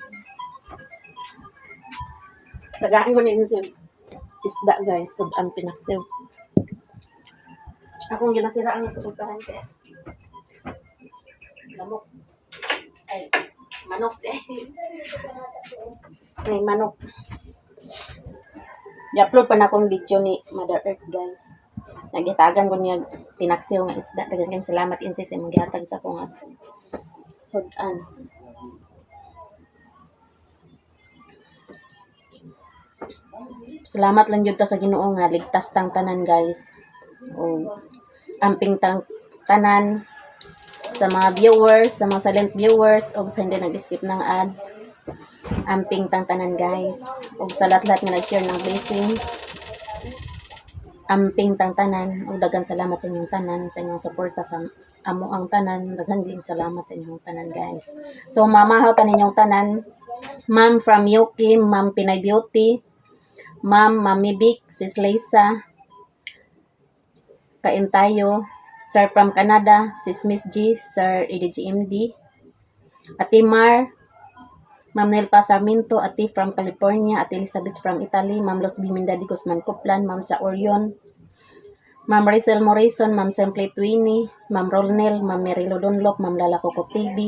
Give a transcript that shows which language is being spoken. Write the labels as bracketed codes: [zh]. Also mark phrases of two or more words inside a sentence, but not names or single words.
[ceb] Tagain ko na yung isda guys, sudan pinaksew. Akong ginasira ang tutugahan kaya. Lamok. Ay, manok eh. Ay, manok. I-upload pa na akong video ni Mother Earth guys. Nagitagan ko niya pinaksew nga isda. Daghang salamat Insi sa imong gihatag sa akong sudan. Salamat lang jud ta sa Ginoo nga ligtas tang tanan guys. O amping tang tanan sa mga viewers, sa mga silent viewers o [tl] sa hindi nag-skip ng ads. [ceb] Amping tang tanan guys. [tl] O sa lahat-lahat nga nag-share ng blessings. [ceb] Amping tang tanan. O daghang salamat sa inyong tanan, sa inyong suporta sa amo ang tanan. Daghang din salamat sa inyong tanan guys. So mamahaw ta ninyong tanan. Ma'am from Yuki, Ma'am Pinay Beauty, Ma'am Mami Vic, Sis Lisa, [tl] kain tayo, [ceb] Sir from Canada, Sis Miss G, Sir EDGMD, Ate Mar, Ma'am Nelpa Sarmiento, Ate from California, Ate Elizabeth from Italy, Ma'am Los Biminda di Guzman Coplan, Ma'am Cha Orion, Ma'am Rachel Morrison, Ma'am Simple Twini, Ma'am Rolnel, Ma'am Merilo Dunlop, Ma'am Lala Coco TV.